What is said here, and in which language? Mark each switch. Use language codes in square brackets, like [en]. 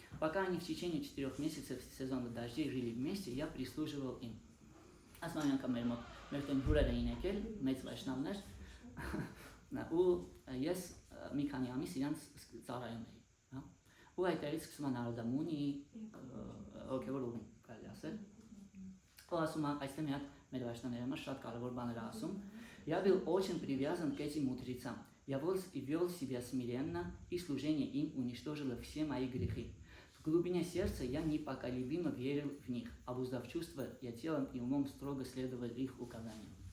[ru] Пока они в течение 4 месяцев сезона дождей жили вместе, я прислуживал им. [hy] Ասմանյանքա մեր տուն հուրեր էին եկել, մեծ վայշնավներ, ու ես մի քանի ամիս իրանց ծառայում էի։ Ու այդտեղից սկսում է Նարադա Մունիի հոգևոր ուղին, կարելի ասել։ Ու ասում է, այստեղ մի հատ մեր վայշնավների համար շատ կարևոր բաներ ասում. [ru] Я был очень привязан к этим мудрецам. и вел себя смиренно, и служение им уничтожило все мои грехи. В глубине сердца я непоколебимо верил в них, обуздав чувства, я телом и умом строго следовал их указаниям.